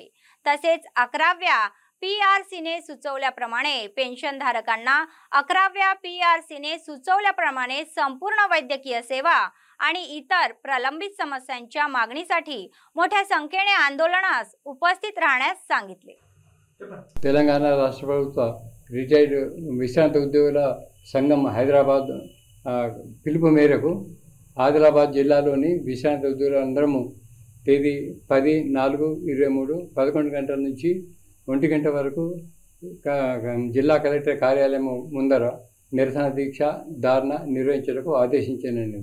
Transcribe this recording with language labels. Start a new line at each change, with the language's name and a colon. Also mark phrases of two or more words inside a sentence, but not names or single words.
Marathi: तसेच 11व्या पीआरसीने सुचवल्याप्रमाणे पेन्शनधारकांना 11व्या पीआरसीने सुचवल्याप्रमाणे संपूर्ण वैद्यकीय सेवा आणि इतर प्रलंबित समस्यांच्या मागणीसाठी मोठ्या संख्येने आंदोलनास उपस्थित राहण्यास सांगितले।
Telugu: తెలంగాణ రాష్ట్ర ప్రభుత్వ రిటైర్డ్ విశ్రాంత ఉద్యోగుల సంఘం హైదరాబాద్ పిలుపు మేరకు ఆదిలాబాద్ జిల్లాలోని విశ్రాంత ఉద్యోగులందరము తేదీ 10/4/23 11 గంటల నుంచి 1 గంట వరకు జిల్లా కలెక్టర్ కార్యాలయం ముందర నిరసన దీక్ష ధారణ నిర్వహించడానికి ఆదేశించానండి.